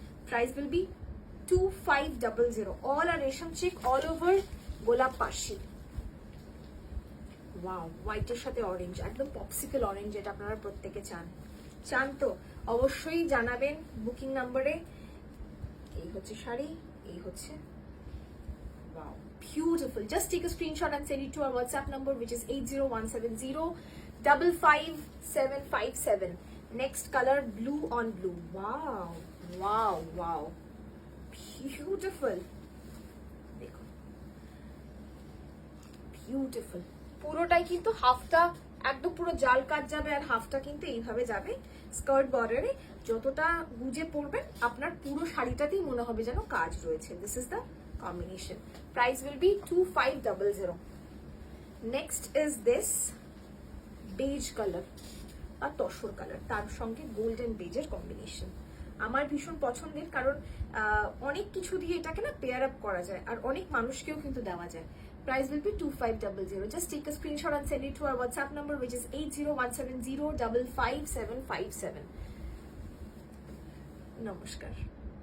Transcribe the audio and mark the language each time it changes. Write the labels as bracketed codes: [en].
[en] Price will be 2500। All are রেশম check, all over গোলাপ পাশি। [bn] ওয়াও, হোয়াইটের সাথে অরেঞ্জ, একদম পপসিকল অরেঞ্জ, যেটা আপনারা প্রত্যেকে চান তো অবশ্যই জানাবেন বুকিং নাম্বারে। এই হচ্ছে শাড়ি, এই হচ্ছে [en] wow, beautiful. Just take a screenshot and send it to our WhatsApp number which is 8017055757. Next color, blue on blue. Wow, wow, wow, beautiful. [bn] দেখো, বিউটিফুল। পুরোটাই কিন্তু হাফটা একদম পুরো জাল কাজ যাবে, আর হাফটা কিন্তু এইভাবে যাবে স্কার্ট বর্ডারে। যতটা গুজে পরবেন আপনার পুরো শাড়িটাতেই মনে হবে যেন কাজ রয়েছে। [en] This is the combination. Price will be 2500. Next is this beige color or [bn] tussar colour, তার সঙ্গে গোল্ডেন বেজের কম্বিনেশন। আমার ভীষণ পছন্দের, কারণ অনেক কিছু দিয়ে এটাকে না পেয়ার আপ করা যায়, আর অনেক মানুষকেও কিন্তু দেওয়া যায়। [en] Price will be 2500. Just take a screenshot and send it to our WhatsApp number which is 8017055757. Namaskar.